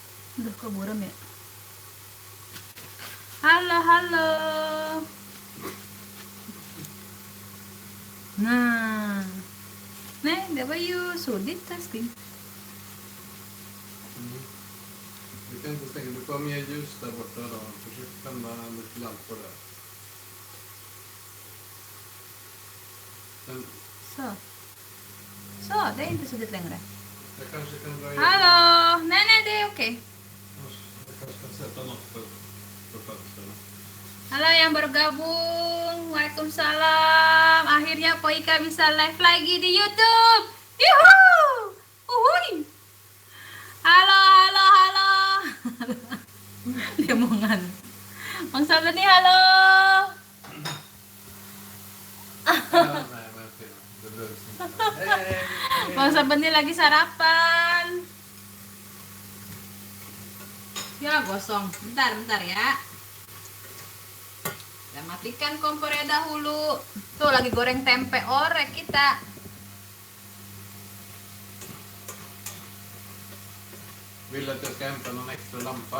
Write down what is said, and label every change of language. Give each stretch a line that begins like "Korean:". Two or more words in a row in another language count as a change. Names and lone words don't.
Indonesian: Aduh, kok buram ya? Halo, halo. Nah,
Swedish: nej, det var ju suddigt älskling. Du kan inte stänga, du får ha mer ljus där borta då. Försök tända lite lampor där. Men Så. Så, det är inte suddigt längre. jag kanske kan dra in. Halo. Nej, nej, det är okej. Jag kanske kan sätta något på fönstren.
Indonesian: Halo yang baru gabung. Waalaikumsalam. Akhirnya Po Ika bisa live lagi di YouTube. Yuhu! Uhuy. Halo, halo, halo. Dia mau ngan. Bang Sabar nih, halo.
Swedish: Nej, men fel. Det behövs inte. Hej!
Indonesian: Bang Sabar nih lagi sarapan. Ya, gosong. Bentar, bentar ya. Kita matikan kompornya dahulu. Tuh lagi goreng tempe orek kita.
Swedish: Vill du att jag ska hämta någon extra lampa?